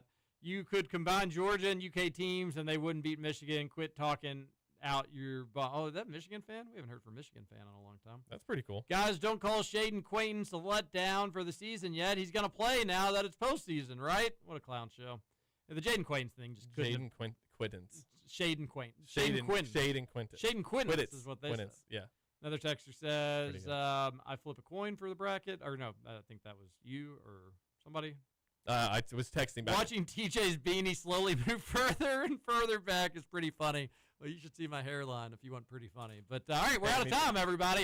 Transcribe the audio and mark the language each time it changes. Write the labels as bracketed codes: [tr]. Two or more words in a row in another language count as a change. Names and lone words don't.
[en] You could combine Georgia and UK teams, and they wouldn't beat Michigan. Quit talking out your is that Michigan fan? We haven't heard from Michigan fan in a long time. That's pretty cool. Guys, don't call Shaden Quaintance a letdown for the season yet. He's going to play now that it's postseason, right? What a clown show. The Jaden Quaintance thing just couldn't. Quintance. Shaden Quaintance. Shaden Quintance. Shaden Quintance is what they said. Yeah. Another texter says, I flip a coin for the bracket. Or no, I think that was you or somebody. I was texting back. Watching TJ's beanie slowly move further and further back is pretty funny. Well, you should see my hairline if you want pretty funny. But, all right, we're out of time, everybody.